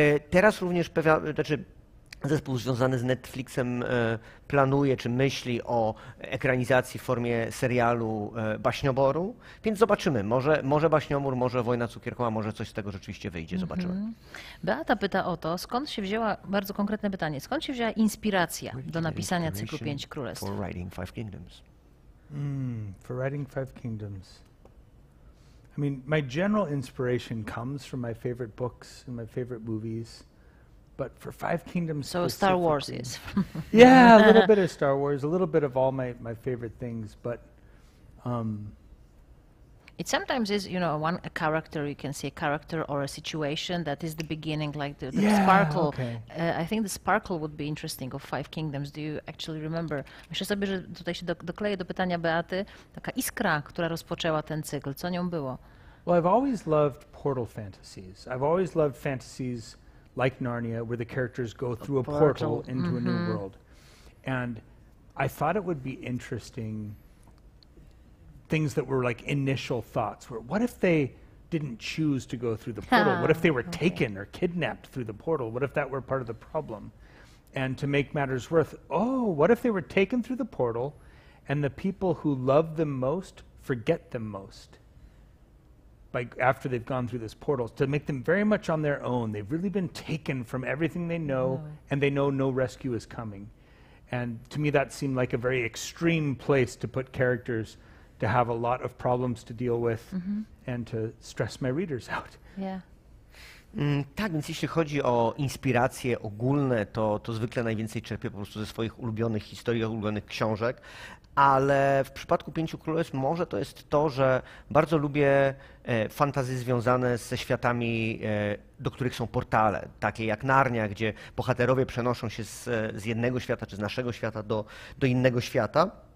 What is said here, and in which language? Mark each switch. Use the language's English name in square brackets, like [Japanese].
[Polish] Teraz również zespół związany z Netflixem planuje czy myśli o ekranizacji w formie serialu Baśnioboru, więc zobaczymy. Może Baśniobór, może Wojna Cukierkowa, może coś z tego rzeczywiście wyjdzie. Zobaczymy. Beata pyta o to, skąd się wzięła, bardzo konkretne pytanie, skąd się wzięła inspiracja do napisania cyklu Pięć królestw? [English] For writing Five Kingdoms. For writing Five Kingdoms. I mean, my general inspiration comes from my favorite books and my favorite movies. But for Five Kingdoms So Star Wars is. Yeah, a little bit of Star Wars, a little bit of all my favorite things, but it sometimes is, a character, you can say a character or a situation that is the beginning, like the sparkle. Okay. I think the sparkle would be interesting of Five Kingdoms. Do you actually remember? [Polish] Myślę sobie, że tutaj się dokleję do pytania Beaty, taka iskra, która rozpoczęła ten cykl. Co nią było? [English] Well, I've always loved portal fantasies. I've always loved fantasies like Narnia, where the characters go through a portal into a new world. And I thought it would be interesting, things that were like initial thoughts, where what if they didn't choose to go through the portal? What if they were taken or kidnapped through the portal? What if that were part of the problem? And to make matters worse, what if they were taken through the portal and the people who love them most forget them most? After they've gone through this portal, to make them very much on their own. They've really been taken from everything they know, and they know no rescue is coming. And to me, that seemed like a very extreme place to put characters to have a lot of problems to deal with and to stress my readers out. Yeah. [Polish] Tak, więc jeśli chodzi o inspiracje ogólne, to zwykle najwięcej czerpię po prostu ze swoich ulubionych historii, ulubionych książek, ale w przypadku Pięciu Królestw może to jest to, że bardzo lubię fantasy związane ze światami, do których są portale, takie jak Narnia, gdzie bohaterowie przenoszą się z jednego świata czy z naszego świata do innego świata.